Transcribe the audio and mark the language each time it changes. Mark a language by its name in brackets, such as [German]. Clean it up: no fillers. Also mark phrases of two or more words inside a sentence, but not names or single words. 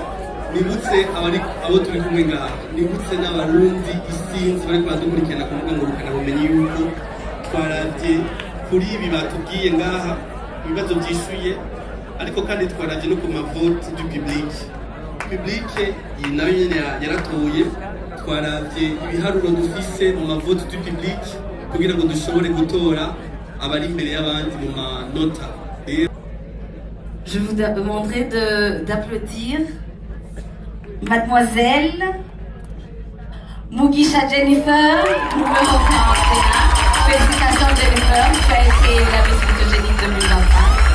[Rundi] Nibutse abo turi kumwe ngaha, nibutse n'abarundi isinzi bariko baradukurikirana ku mbuga ngurukanabumenyi yuko twaravye kuri ibi batubwiye ngaha ibibazo vyishuye, ariko kandi twaravye no ku mavote [French] du public. [Rundi] Publique iyi nayo nyene yaratoye, twaravye ibiharuro dufise mu mavote [French] du public [Rundi] kugira ngo dushobore gutora abari imbere y'abandi mu manota. [French] Je vous demanderai d'applaudir Mademoiselle Mugisha Jennifer, numéro 41. Félicitations Jennifer, tu as été la Miss Photogénique 2025.